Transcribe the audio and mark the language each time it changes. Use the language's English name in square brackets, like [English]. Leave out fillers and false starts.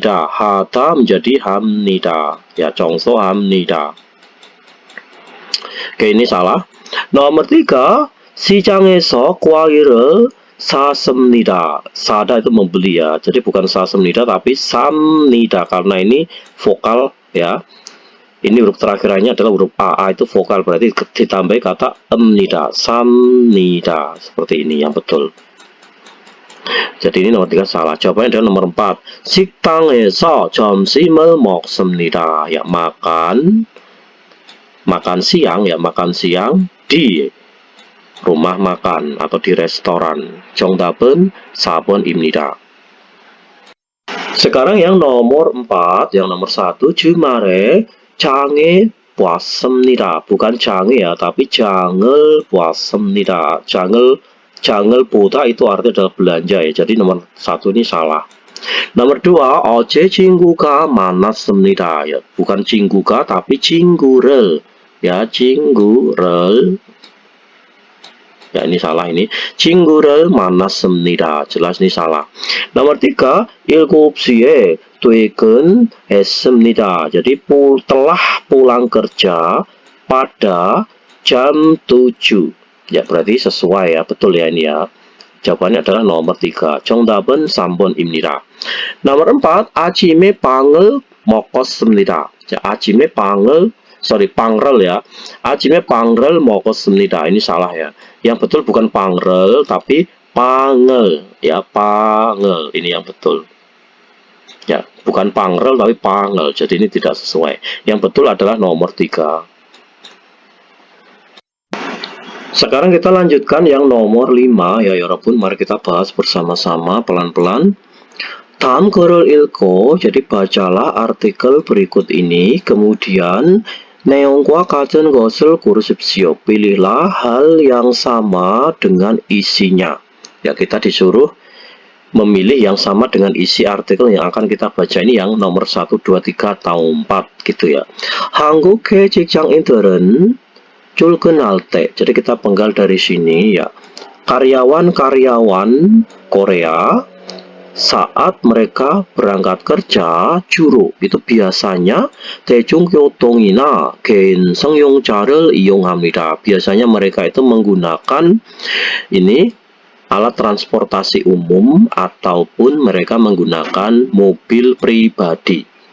[Korean] 하다 [Indonesian] menjadi [Korean] 합니다. Ya, 청소합니다. [Indonesian] Oke, ini salah. [Korean] Nomor 3 시장에서 과일을 샀습니다. [Indonesian] 사다 itu membeli ya. Jadi bukan 샀습니다 tapi 삽니다 karena ini vokal ya. Ini huruf terakhirannya adalah huruf A. A itu vokal, berarti ditambah kata emnida, samnida. Seperti ini yang betul. Jadi ini nomor 3 salah. Jawabannya adalah nomor 4. [Korean] 식당에서 점심을 먹습니다. [Indonesian] Ya, makan siang ya, makan siang di rumah makan atau di restoran. [Korean] 정답은 4번입니다. [Indonesian] Sekarang yang nomor 4, yang nomor 1, [Korean] 주말에 장에 보았습니다. [Indonesian] Bukan 장에 ya, tapi 장을 보았습니다. 장을 보다 itu artinya adalah belanja ya. Jadi nomor 1 ini salah. [Korean] Nomor 2, 어제 친구가 만났습니다. [Indonesian] Ya, bukan 친구가 tapi 친구를. Ya, 친구를. Ya, ini salah ini. [Korean] 친구를 만났습니다. [Indonesian] Jelas ini salah. [Korean] Nomor 3, 7시에 퇴근했습니다. [Indonesian] Jadi telah pulang kerja pada jam 7. Ya, berarti sesuai ya, betul ya ini ya. Jawabannya adalah nomor 3. [Korean] 정답은 3번입니다. Nomor 4, 아침에 빵을 먹었습니다. 자, 아침에 빵을 빵rel ya. 아침에 빵을 먹었습니다. [Indonesian] Ini salah ya. Yang betul bukan 빵rel tapi pangel ya, pangel. Ini yang betul. Ya, bukan 빵rel tapi pangel. Jadi ini tidak sesuai. Yang betul adalah nomor 3. Sekarang kita lanjutkan yang nomor 5 ya 여러분. Mari kita bahas bersama-sama pelan-pelan. [Korean] 다음 글을 읽고, [Indonesian] jadi bacalah artikel berikut ini, kemudian [Korean] 내용과 같은 것을 고르십시오. [Indonesian] Pilihlah hal yang sama dengan isinya. Ya, kita disuruh memilih yang sama dengan isi artikel yang akan kita baca ini, yang nomor 1, 2, 3, atau 4 gitu ya. [Korean] 한국의 직장인들은 출근할 때. [Indonesian] Jadi kita penggal dari sini ya. Karyawan-karyawan Korea saat mereka berangkat kerja 주로 itu biasanya [Korean] 대중교통이나 개인 승용차를 이용합니다. [Indonesian] Biasanya mereka itu menggunakan ini alat transportasi umum ataupun mereka menggunakan mobil pribadi.